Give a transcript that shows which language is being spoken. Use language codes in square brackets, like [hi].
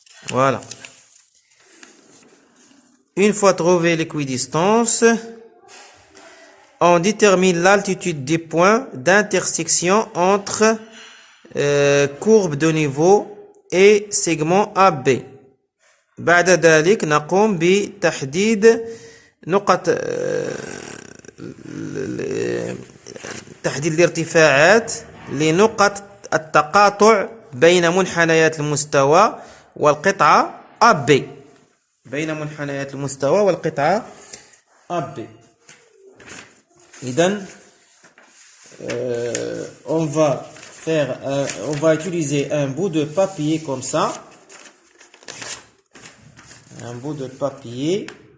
[fr] Voilà. Une fois trouvé l'équidistance, on détermine l'altitude des points d'intersection entre courbe de niveau et segment AB. [ar] بعد ذلك نقوم بتحديد نقط تحديد الارتفاعات لنقط التقاطع بين منحنيات المستوى والقطعة AB. بين منحنيات المستوى والقطعة AB. إذن [fr] on va utiliser un bout de papier comme ça. Un bout de papier.